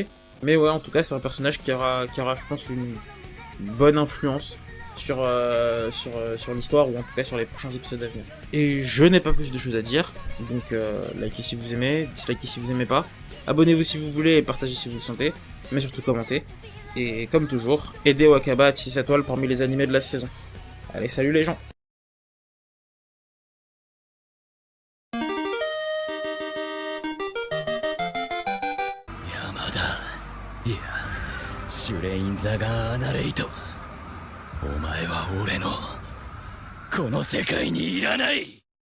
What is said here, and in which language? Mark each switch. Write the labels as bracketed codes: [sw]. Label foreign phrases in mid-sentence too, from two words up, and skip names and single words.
[fr] Mais ouais, en tout cas, c'est un personnage qui aura, je pense, une bonne influence sur l'histoire, ou en tout cas sur les prochains épisodes à venir. Et je n'ai pas plus de choses à dire, donc likez si vous aimez, dislikez si vous aimez pas, abonnez-vous si vous voulez et partagez si vous le sentez, mais surtout commentez. Et comme toujours, aidez Wakaba à 6 étoiles parmi les animés de la saison. Allez, salut les gens! [ja] 山田、いや、シュレイン・ザガー・アナレイト、お前は俺のこの世界にいらない。